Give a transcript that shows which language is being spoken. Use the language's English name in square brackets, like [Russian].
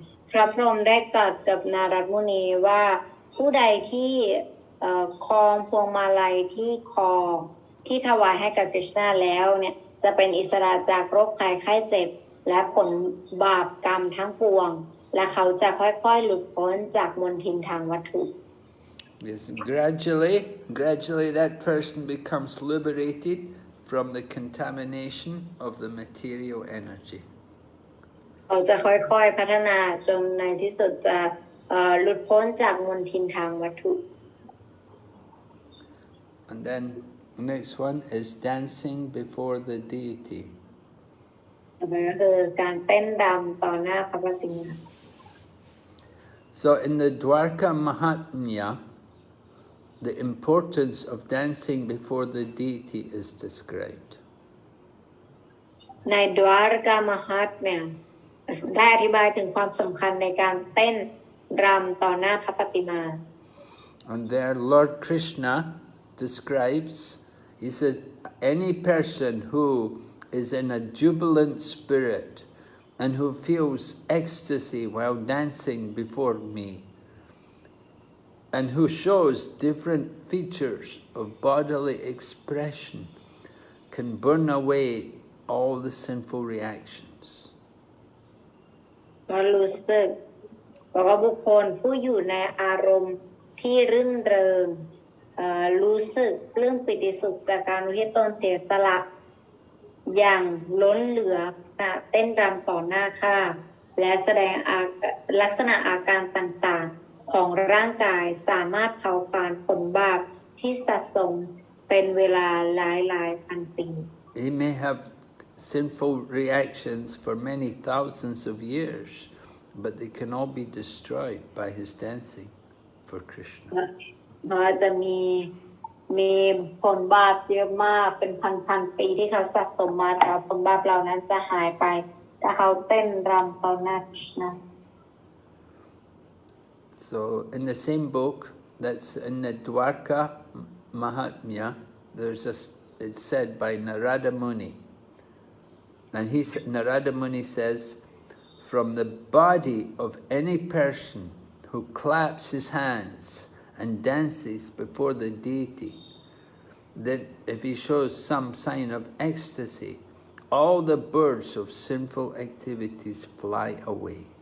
[Thai] พระพรหมได้ตรัสกับนารักมุนีว่าผู้ใดที่คล้องพวงมาลัยที่คอที่ถวายให้กับกฤษณะแล้วเนี่ยจะเป็นอิสระจากโรคภัยไข้เจ็บและผลบาปกรรมทั้งปวงและเขาจะค่อยๆหลุดพ้นจากมลทินทางวัตถุ [English] yes, gradually that person becomes liberated from the contamination of the material energy. [Thai] เขาจะค่อยๆพัฒนาจนในที่สุดจะหลุดพ้นจากมลทินทางวัตถุ [English] And then the next one is dancing before the deity. [Thai] ก็คือการเต้นรำต่อหน้าพระปฏิมา [English] So in the Dwarka Mahatmya, the importance of dancing before the deity is described. [Thai] ในดวารกามหัตเนี่ยได้อธิบายถึงความสำคัญในการเต้นรำต่อหน้าพระปฏิมา [English] And there Lord Krishna describes, he says, any person who is in a jubilant spirit and who feels ecstasy while dancing before me and who shows different features of bodily expression can burn away all the sinful reactions. [Thai] ก็รู้สึกบอกว่าบุคคลผู้อยู่ในอารมณ์ที่รื่นเริงรู้สึกปลื้มปิติสุขจากการอุทิศตนเสียสละอย่างล้นเหลือเต้นรำต่อหน้าข้าและแสดงลักษณะอาการต่างๆของร่างกายสามารถเผาผลาญผลบาปที่สะสมเป็นเวลาหลายพันปี [English] He may have sinful reactions for many thousands of years, but they can all be destroyed by his dancing for Krishna. [Thai] เขาจะมีผลบาปเยอะมากเป็นพันปีที่เขาสะสมมาแต่ผลบาปเหล่านั้นจะหายไปถ้าเขาเต้นรำต่อหน้าคริชนา [English] So in the same book, that's in the Dwarka Mahatmya, it's said by Narada Muni And Narada Muni says, from the body of any person who claps his hands and dances before the deity, that if he shows some sign of ecstasy, all the birds of sinful activities fly away.